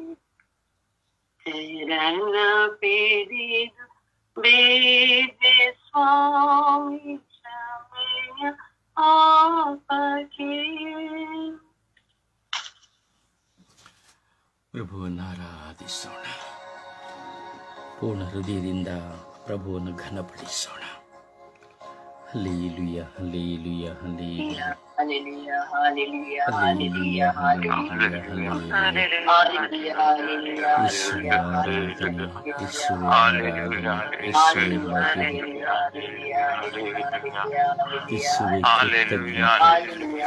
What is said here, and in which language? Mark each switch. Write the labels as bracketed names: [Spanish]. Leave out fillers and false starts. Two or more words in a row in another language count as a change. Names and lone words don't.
[Kannada] ಶರಣ ಪಿಡಿದು ಬೇಡಿ ಸ್ವಾಮಿ, ಕ್ಷಮೆಯ ಪಾಪಕ್ಕೆ. ಪ್ರಭುವನ್ನು ಆರಾಧಿಸೋಣ. ಪೂರ್ಣ ಹೃದಯದಿಂದ ಪ್ರಭುವನ್ನು ಘನಪಡಿಸೋಣ. ಹಲ್ಲೆಲೂಯ, ಹಲ್ಲೆಲೂಯ, ಹಲ್ಲೆಲೂಯ. [English] Hallelujah, hallelujah, Hallelujah, hallelujah, hallelujah, hallelujah, hallelujah. hallelujah, [Malayalam] യേശുവേ ആരാധന, യേശുവേ ആരാധന, യേശുവേ [English] hallelujah, [Malayalam] മഹിമ, [English] hallelujah, [Malayalam] യേശുവേ [English] Hallelujah, [Malayalam] കൃതജ്ഞത. [English] hallelujah,